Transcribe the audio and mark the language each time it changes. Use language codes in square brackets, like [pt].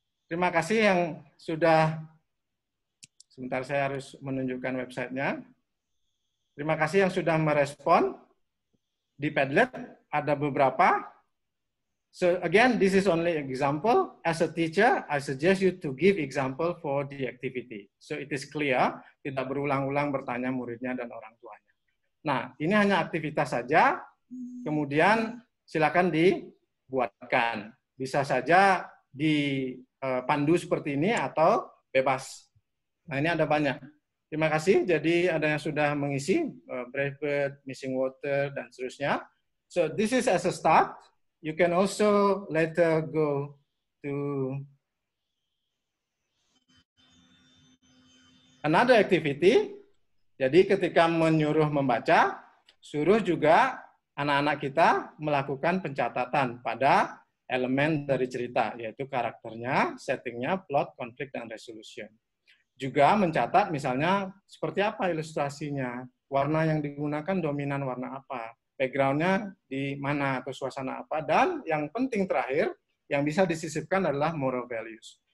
[id] Terima kasih yang sudah, sebentar saya harus menunjukkan websitenya. Terima kasih yang sudah merespon. Di Padlet ada beberapa. [en] So again, this is only example. As a teacher, I suggest you to give example for the activity. So it is clear, [id] tidak berulang-ulang bertanya muridnya dan orang tuanya. Nah, ini hanya aktivitas saja. Kemudian silakan dibuatkan. Bisa saja dipandu seperti ini atau bebas. Nah, ini ada banyak. Terima kasih. Jadi ada yang sudah mengisi, Brave Bird, Missing Water, dan seterusnya. [en] So this is as a start. You can also later go to another activity. [id] Jadi ketika menyuruh membaca, suruh juga anak-anak kita melakukan pencatatan pada elemen dari cerita, yaitu karakternya, settingnya, plot, konflik, dan resolution. Juga mencatat misalnya seperti apa ilustrasinya, warna yang digunakan dominan warna apa, background-nya di mana atau suasana apa, dan yang penting terakhir, yang bisa disisipkan adalah moral values.